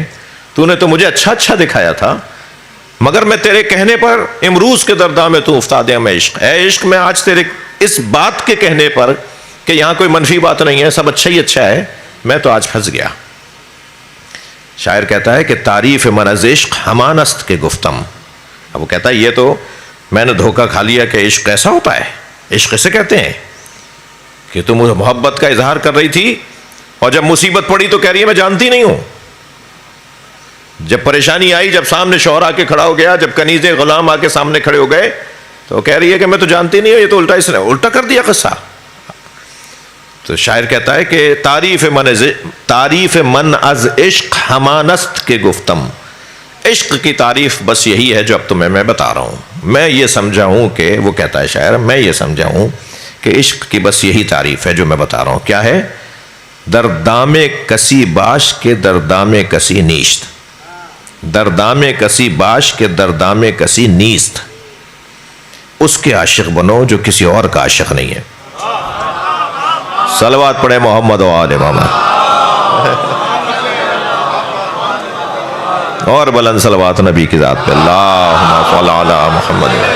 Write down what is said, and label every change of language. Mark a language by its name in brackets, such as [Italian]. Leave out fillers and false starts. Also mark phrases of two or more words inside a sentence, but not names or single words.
[Urdu] تو نے تو مجھے اچھا اچھا دکھایا تھا، مگر میں تیرے کہنے پر [Persian] امروز کے در دام تو افتادے [Urdu] میں عشق، اے عشق میں آج تیرے اس بات کے کہنے پر کہ یہاں کوئی منفی بات نہیں ہے، سب اچھا ہی اچھا ہے، میں تو آج پھنس گیا. شاعر کہتا ہے کہ [Persian] تعریف من از عشق ہمان است کے گفتم. [Urdu] اب وہ کہتا ہے یہ تو میں نے دھوکہ کھا لیا کہ عشق ایسا ہوتا ہے. عشق اسے کہتے ہیں کہ تم محبت کا اظہار کر رہی تھی اور جب مصیبت پڑی تو کہہ رہی ہے میں جانتی نہیں ہوں. جب پریشانی آئی، جب سامنے شوہر آ کے کھڑا ہو گیا، جب کنیز غلام آ کے سامنے کھڑے ہو گئے تو کہہ رہی ہے کہ میں تو جانتی نہیں ہوں، یہ تو الٹا اس نے الٹا کر دیا قصہ. تو شاعر کہتا ہے کہ [Persian] تعریف من از عشق ہمانست کے گفتم. [Urdu] عشق کی تعریف بس یہی ہے جو اب تمہیں میں بتا رہا ہوں. میں یہ سمجھا ہوں کہ، وہ کہتا ہے شاعر، میں یہ سمجھا ہوں کہ عشق کی بس یہی تعریف ہے جو میں بتا رہا ہوں. کیا ہے؟ [Persian] دردام کسی باش کے دردام کسی نیشت. دردام کسی باش کے دردام کسی نیست، [Urdu] اس کے عاشق بنو جو کسی اور کا عاشق نہیں ہے۔ صلوات پڑھے [Arabic] محمد و آل محمد، [Urdu] اور بلند صلوات نبی کی ذات پہ، [Arabic] اللہم صل علی محمد۔